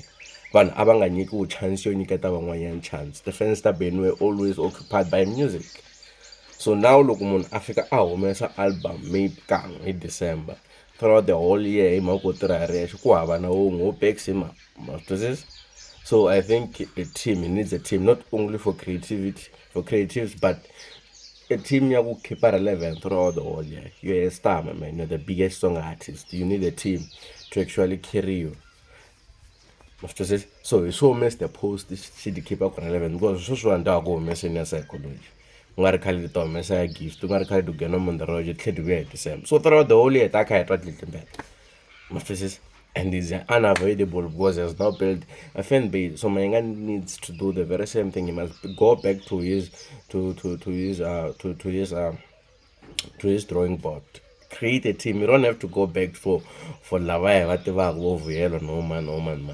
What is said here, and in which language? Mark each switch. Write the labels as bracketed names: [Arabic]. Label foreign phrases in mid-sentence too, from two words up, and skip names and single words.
[Tsonga] Vanhu a va nga nyikiwi chance yo nyiketa van'wanyana chance, [English] the fans [Tsonga] ta Benny [English] were always occupied by music. So now [Tsonga] loko munhu a fika a humesa album maybe kan'we hi December, [English] throughout the whole year [Tsonga] hi mhaka ku tirha hi rexe ku hava na wun'we wo [English] backs him up, [Tsonga] ma swi twisisa. [English] So I think a team, it needs a team not only for creativity, for creatives, but a team [Tsonga] ya ku [English] keep relevant throughout the whole year. You're a star, my man. You're the biggest song artist. You need a team to actually carry you. [Tsonga] So hi swo Mr. Post xi ti [English] keep relevant [Tsonga] because swo swi endla ku humeseni ya psychology. Ku nga ri khale ti ta humesa ya gift, ku nga ri khale ti nghena [English] on the road [Tsonga] ti tlhela ti vuya hi December. [English] So throughout the whole year [Tsonga] ta kha hi twa tlimbele. Ma twisisa? [English] And is unavoidable because he has now built a fan base. So Mayengani needs to do the very same thing. He must go back to his to his drawing board. Create a team. You don't have to go back for lavaya whatever no man.